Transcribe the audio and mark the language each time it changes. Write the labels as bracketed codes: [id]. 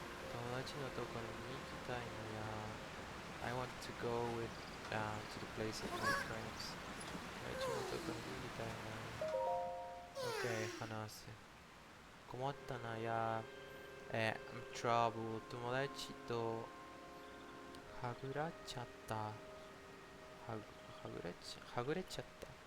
[ja] 友達のところに行きたいのや。 [en] I want to go with to the place of my friends. [ja] 友達のところに行きたいな。 Okay, 話す。困ったなや。 [en] I'm trouble. [ja] 友達とはぐらっちゃった。はぐれちゃった。